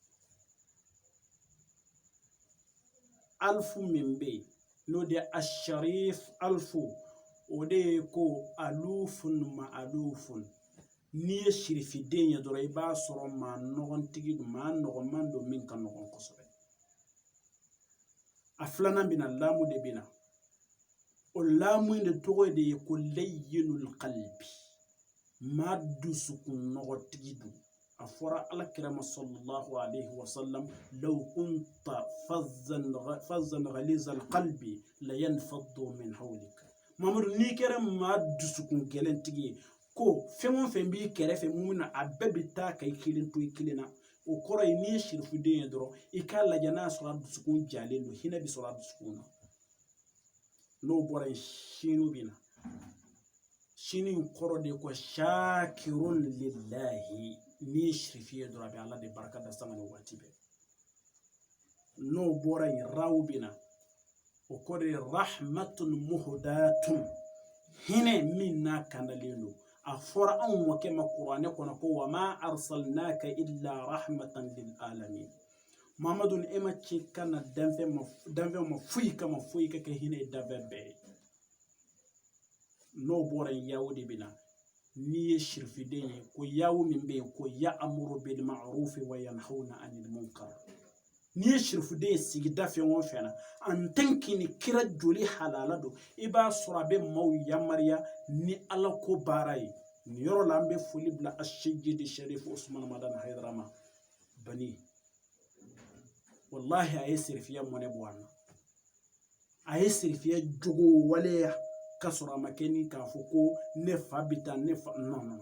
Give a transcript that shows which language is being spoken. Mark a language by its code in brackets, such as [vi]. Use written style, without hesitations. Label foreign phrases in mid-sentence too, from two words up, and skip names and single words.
[bm] alfu min bɛ yen n'o de ye Asharif alfu o de ye ko alufun ma alufun n'i ye sirifiden ye dɔrɔn i b'a sɔrɔ maa nɔgɔntigi don maa nɔgɔman don min ka nɔgɔn kosɛbɛ. A filanan bɛna laamu de bɛna o laamu in de tɔgɔ de ye ko [ar] لين القلب [bm] maa dusukun nɔgɔtigi don. a fɔra alakira ma [ar] صلى الله عليه وسلم لو كنت فظا غليظ القلب لانفضوا من حولك. [bm] Mamadu n'i kɛra maa dusukun gɛlɛntigi ye ko fɛn o fɛn b'i kɛrɛfɛ mun na a bɛɛ bɛ taa ka i kelen to i kelen na. O kɔrɔ ye n'i ye sirifuden ye dɔrɔn i k'a lajɛ n'a sɔrɔ a dusukun jalen don hinɛ bɛ sɔrɔ a dusukun na. N'o bɔra yen sini bɛ na. Sini kɔrɔ de ko [ar] شاكر لله. [bm] N'i ye sirifi ye dɔrɔn a bɛ ala de barika da sanga ni waati bɛɛ. N'o bɔra yen rawu bɛ na. O kɔrɔ ye [ar] رحمة مهداة. [bm] Hinɛ min n'a kandalen don. A fɔra anw mɔkɛ ma kuranɛ kɔnɔ ko [ar] وما أرسلناك إلا رحمة للعالمين. [bm] Mamadu e ma ci kana danfɛn ma foyi kama foyi ka kɛ hinɛ danfɛn bɛɛ ye. N'o bɔra yen yawu de bɛ na. N'i ye sirifiden ye ko yawu min bɛ yen ko [ar] يأمر بالمعروف وينهون عن المنكر. [bm] N'i ye sirifuden ye sigida fɛn o fɛn na [fr] en tant que [bm] ni kira joli halala don i b'a sɔrɔ a bɛ maaw yamariya ni ala ko baara ye. Nin yɔrɔ la an bɛ foli bila Asejidi Sharif Usman Madan Haidara ma. Bani wallahi a ye sirifiya mɔnɛ bɔ an na. A ye sirifiya jogo waleya k'a sɔrɔ a ma kɛ ni k'a fɔ ko ne fa bɛ taa ne fa non.